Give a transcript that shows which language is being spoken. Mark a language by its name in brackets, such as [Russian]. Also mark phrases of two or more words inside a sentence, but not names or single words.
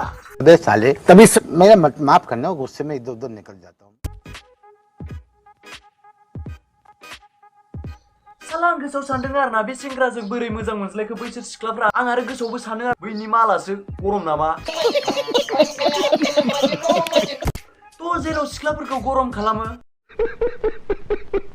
[Hindi] अबे साले तभी मेरा माफ करना, गुस्से में इधर उधर निकल जाता हूँ। [Bodo] साला आं गोसोआव सानदों आरोना बे सेंग्राजों बोरै मोजां मोनज्लायखो बैसोर सिख्लाफ्रा। आं आरो गोसोआवबो सानो बैनि मालासो गरम नामा। तो जेराव सिख्लाफोरखौ गरम खालामो